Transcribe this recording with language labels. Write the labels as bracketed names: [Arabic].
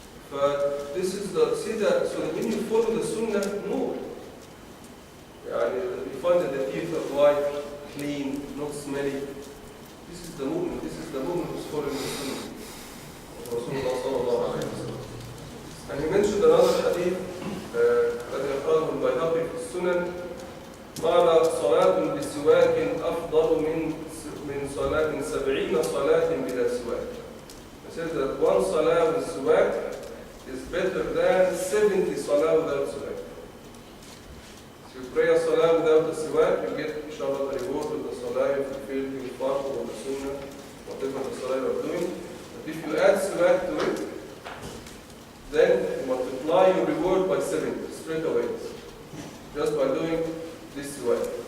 [English] But this is see that, so that when you follow the sunnah, no. You find that the teeth are white, clean, not smelly. This is the movement. This is the movement who's following the sunnah. Rasulullah sallallahu alayhi wa sallam. And he mentioned another hadith [Arabic] الذي أخرجه البيهقي في السنن قال صلاة بسواك أفضل من 70 صلاة بلا سواك. [English] He says that one salah with siwak is better than 70 salah without siwak. If you pray a salah without the siwak, you get inshallah the reward of the salah, you fulfill your part of the sunnah, whatever the salah you are doing. But if you add siwak to it, then you multiply your reward by 70 straight away, just by doing this siwak.